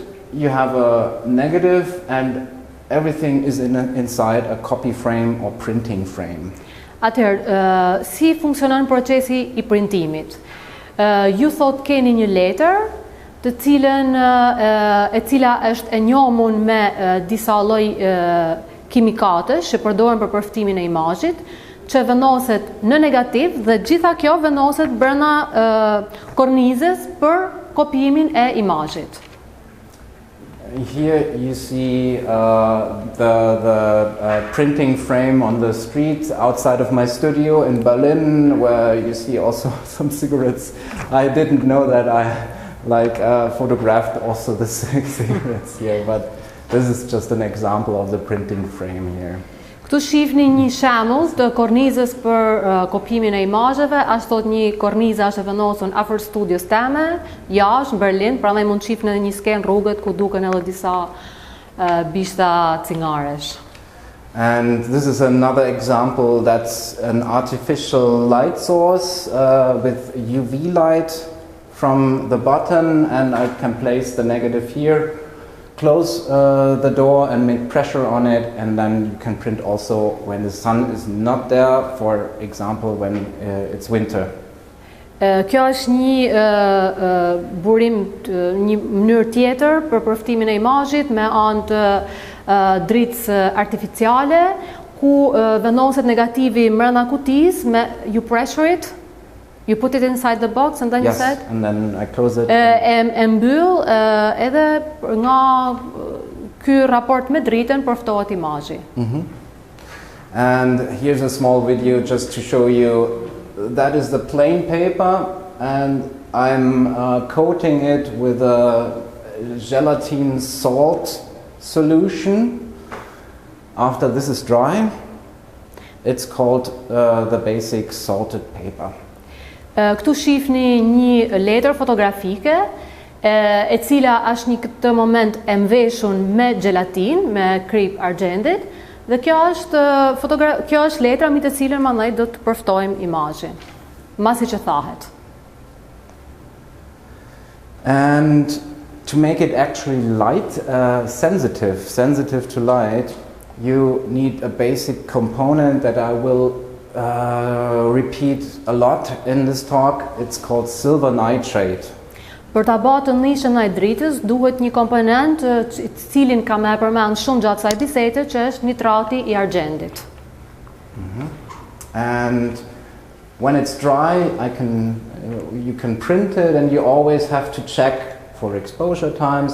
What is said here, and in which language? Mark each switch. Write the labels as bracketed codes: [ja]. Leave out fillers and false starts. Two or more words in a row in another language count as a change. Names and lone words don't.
[en] You have a negative and everything is inside a copy frame or printing frame. [sq] Atëherë, si funksionon procesi I printimit? Ju thot keni një letër, të cilën e cila është e njohur me disa lloj kimikatesh që përdoren për përftimin e imazhit, që vendoset në negativ dhe gjitha kjo vendoset brenda kornizës për kopijimin e imazhit. [en] Here you see the printing frame on the street outside of my studio in Berlin, where you see also some cigarettes. I didn't know that I photographed also the cigarettes here, but this is just an example of the printing frame here. [sq] Këtu shihni një shembull të kornizës për kopimin e imazheve, ashtu thot një kornizë është e vendosur afër studios teme, jashtë në Berlin, prandaj mund të shihni edhe një skenë rrugët ku duken edhe disa bishta cigaresh. [en] And this is another example that's an artificial light source with UV light from the bottom, and I can place the negative here, close the door and make pressure on it, and then you can print also when the sun is not there, for example when it's winter. [sq] Kjo është një burim, një mënyrë tjetër për përftimin e imazhit me anë të dritës artificiale, ku vendoset negativi brenda kutisë, [en] you pressure it, you put it inside the box and then yes, you said? And then I close it. [sq] E mbyll edhe nga ky raport me dritën përftohet imazhi. [en] And here's a small video just to show you that is the plain paper, and I'm coating it with a gelatin salt solution. After this is dry, it's called the basic salted paper. [sq] Këtu shihni një letër fotografike e cila është në këtë moment e mbeshur me gelatin, me krip argjendit, dhe kjo është letra mbi të cilën mandej do të përftojmë imazhin, mbasi që thahet. [en] And to make it actually light, sensitive to light, you need a basic component that I will repeat a lot in this talk. It's called silver nitrate. [sq] Për ta bërë të nishën e dritës duhet një komponent cilin kam e përmend shumë gjatë kësaj bisede, që është nitrati I argjendit. [en] And when it's dry, you can print it, and you always have to check for exposure time.